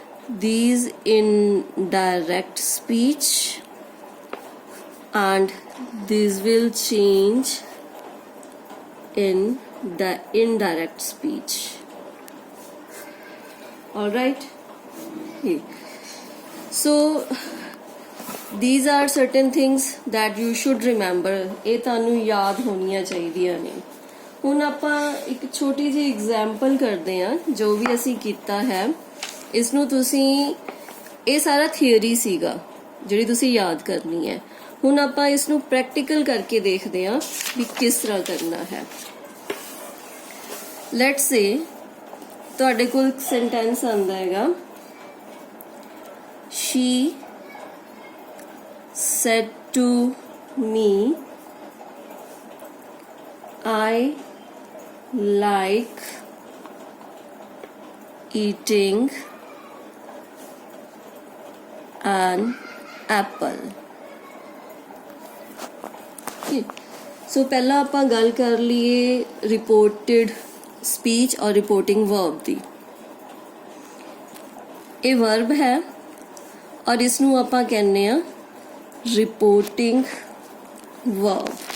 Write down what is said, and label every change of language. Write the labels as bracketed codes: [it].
[en] These in direct speech, and these will change in the indirect speech. Alright? So these are certain things that you should remember. [pa] ਇਹ ਤੁਹਾਨੂੰ ਯਾਦ ਹੋਣੀਆਂ ਚਾਹੀਦੀਆਂ ਨੇ. ਹੁਣ ਆਪਾਂ ਇੱਕ ਛੋਟੀ ਜਿਹੀ ਐਗਜ਼ਾਮਪਲ ਕਰਦੇ ਹਾਂ ਜੋ ਵੀ ਅਸੀਂ ਕੀਤਾ ਹੈ. ਇਸ ਨੂੰ ਤੁਸੀਂ, ਇਹ ਸਾਰਾ ਥਿਊਰੀ ਸੀਗਾ ਜਿਹੜੀ ਤੁਸੀਂ ਯਾਦ ਕਰਨੀ ਹੈ. ਹੁਣ ਆਪਾਂ ਇਸ ਨੂੰ ਪ੍ਰੈਕਟੀਕਲ ਕਰਕੇ ਦੇਖਦੇ ਹਾਂ ਵੀ ਕਿਸ ਤਰ੍ਹਾਂ ਕਰਨਾ ਹੈ. ਲੈਟਸ ਸੇ ਤੁਹਾਡੇ ਕੋਲ ਇੱਕ ਸੈਂਟੈਂਸ ਆਂਦਾ ਹੈਗਾ, [en] she said to me, I like eating an apple. [pa] So ਪਹਿਲਾਂ ਆਪਾਂ ਗੱਲ ਕਰ ਲਈਏ ਰਿਪੋਰਟਡ ਸਪੀਚ ਔਰ ਰਿਪੋਰਟਿੰਗ ਵਰਬ ਦੀ. ਇਹ ਵਰਬ ਹੈ ਔਰ ਇਸ ਨੂੰ ਆਪਾਂ ਕਹਿੰਦੇ ਆ ਰਿਪੋਰਟਿੰਗ ਵਰਬ.